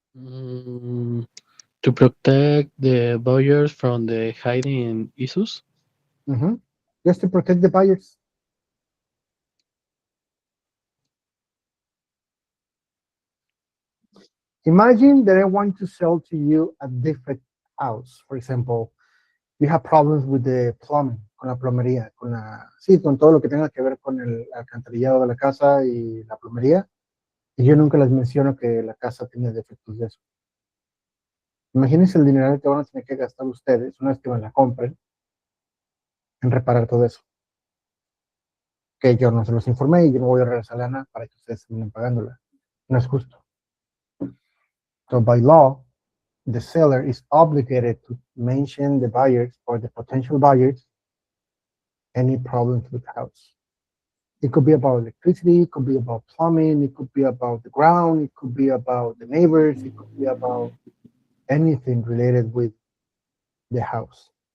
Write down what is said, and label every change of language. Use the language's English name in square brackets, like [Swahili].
[English] Mm, to protect the buyers from the hiding issues. Just to protect the buyers. Imagine that I want to sell to you a different house. For example, you have problems with the plumbing, [Spanish] con la plomería, sí, con todo lo que tenga que ver con el alcantarillado de la casa y la plomería. Y yo nunca les menciono que la casa tiene defectos de eso. Imagínense el dinero que van a tener que gastar ustedes una vez que me la compren en reparar todo eso. Que yo no se los informé y yo no voy a regresar lana para que ustedes terminen pagándola. No es justo. [English] So by law, the seller is obligated to mention the buyers or the potential buyers any problems with the house. It could be about electricity, it could be about plumbing, it could be about the ground, it could be about the neighbors, it could be about anything related with the house.